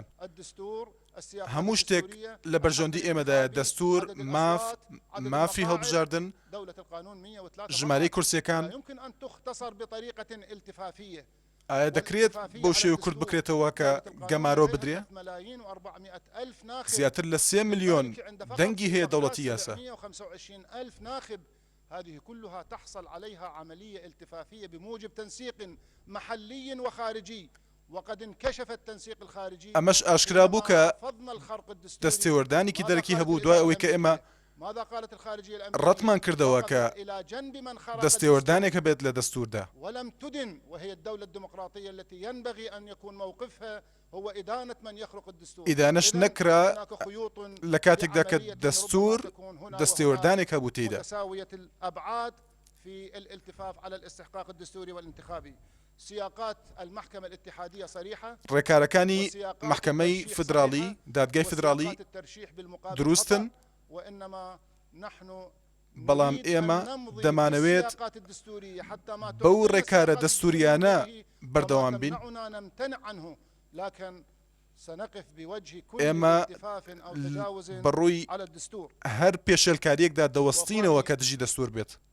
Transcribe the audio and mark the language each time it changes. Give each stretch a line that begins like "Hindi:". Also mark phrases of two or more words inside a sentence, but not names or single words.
Central Kurdish: هەموو شتێک لە بەرژەوەندی ئێمەدایە دەستور مافی هەڵبژاردن ژمارەی کورسیەکان ئایا دەکرێت بەو شێوە کورت بکرێتەوە کە گەمارۆ بدرێ؟ زیاتر لە 3 ملیۆن دەنگی هەیە دەوڵەتی یاسا.
Arabic: هذه كلها تحصل عليها عملية التفافية بموجب تنسيق محلي وخارجي وقد انكشف التنسيق الخارجي.
Central Kurdish: ئەمەش ئاشکرا بوو کە دەستێوەردانێکی دەرەکی هەبوو دوای ئەوەی کە ئێمە ڕەتمان کردەوە کە دەستێوەردانێک هەبێت لە دەستوردا.
Arabic: ولم تدن وهي الدولة الديمقراطية التي ينبغي أن يكون موقفها هو إدانة من يخرق الدستور.
Central Kurdish: ئیدانەش نەکرا لە کاتێکدا کە دەستور دەستێوەردانێک هەبوو تێیدا.
Arabic: متساوية الأبعاد في الالتفاف على الاستحقاق الدستوري والانتخابي. سياقات المحكمة الاتحادية صريحة.
Central Kurdish: ڕێکارەکانی محکەمەی فدراڵی دادگای فدراڵی دروستن بەڵام ئێمە دەمانەوێت بەو ڕێکارە دەستوریانە بەردەوام بین. ئێمە بەڕووی هەر پێشێلکاریەکدا دەوەستینەوە کە دژی دەستور بێت.